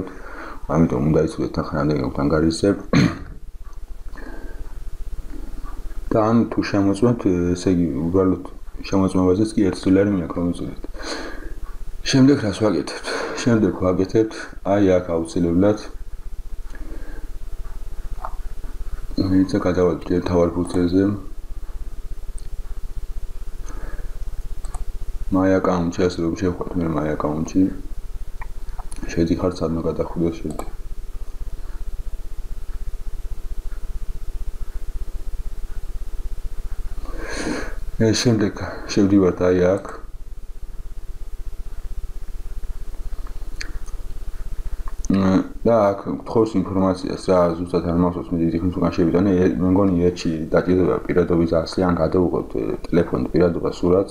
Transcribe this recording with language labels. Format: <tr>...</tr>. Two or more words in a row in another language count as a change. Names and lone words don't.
<ka>ამიტომ უნდა იცოდეთ თანხა რამდენი გაქვთ ანგარიშზე. და ან თუ შემოწმოთ, ესე იგი უბრალოდ შემოწმებაზეც კი $1 მიაქვს, რომ იცოდეთ. შემდეგ რას ვაკეთებთ? შემდეგ ვაკეთებთ, აი აქ აუცილებლად ისა გადავალთ თავარ ფურცელზე.</ka> <en>My account-</en> <ka>ში, ასე რომ შევხვდეთ მე</ka> <en>my account-</en> <ka>ში. შედიხართ სადმე გადახვიდეთ შედი. შემდეგ შევდივართ აი აქ. და აქ გთხოვს ინფორმაციას რა ზუსტად არ მახსოვს, მე დიდი ხნის უკან შევიტანე, მე მგონი ერთში დაჭირდება პირადობის ასლი, ან გადავუყოთ ტელეფონით პირადობას სურათს.</ka>